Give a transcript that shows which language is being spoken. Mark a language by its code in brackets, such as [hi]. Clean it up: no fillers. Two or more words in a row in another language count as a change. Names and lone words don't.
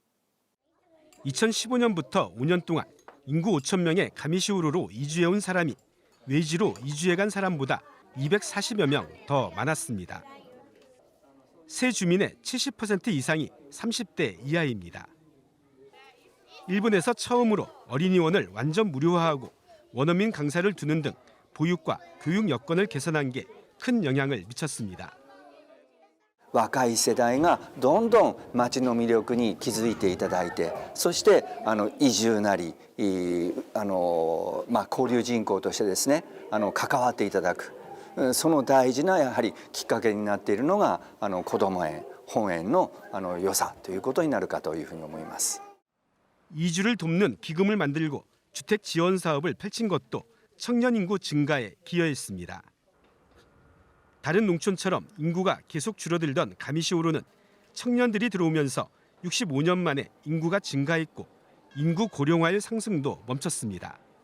[ko] 2015년부터 5년 동안 인구 5천 명의 가미시우로로 이주해온 사람이 외지로 이주해간 사람보다 240여 명 더 많았습니다. 새 주민의 70% 이상이 30대 이하입니다. 일본에서 처음으로 어린이원을 완전 무료화하고 원어민 강사를 두는 등 보육과 교육 여건을 개선한 게 큰 영향을 미쳤습니다. [ja] 若い世代がどんどん町の魅力に気づいていただいて、そして移住なり交流人口としてですね関わっていただく、その大事なやはりきっかけになっているのがこども園本園の良さということになるかというふうに思います。 [ko] 이주를 돕는 기금을 만들고 주택 지원 사업을 펼친 것도 청년 인구 증가에 기여했습니다. 다른 농촌처럼 인구가 계속 줄어들던 가미시오로는 청년들이 들어오면서 65년 만에 인구가 증가했고 인구 고령화의 상승도 멈췄습니다.